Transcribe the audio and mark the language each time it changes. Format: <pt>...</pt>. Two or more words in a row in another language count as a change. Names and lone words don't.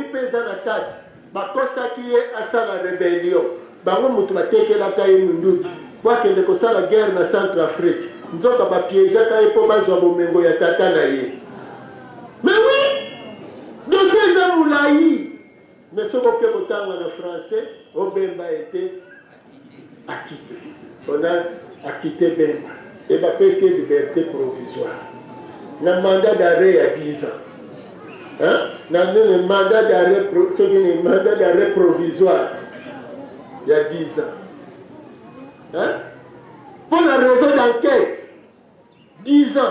<ln>mpe eza na kati bakosaki ye asala rebellion bango moto batekelaka ye munduki po akende kosala guerre na centre afrique nzoka bapiégeaka ye mpo bazwa bomengo ya tata na ye</ln> <fr>mais oui dossier</fr> <ln>eza molai mais soki oke kotanga na français obemba ete akite</ln> <fr>on a acquitté Bemba et va passer liberté provisoire. Le mandat d'arrêt à 10 ans. Hein? Le mandat d'arrêt provisoire il y a 10 ans. Hein? Pour la raison d'enquête, 10 ans.</fr>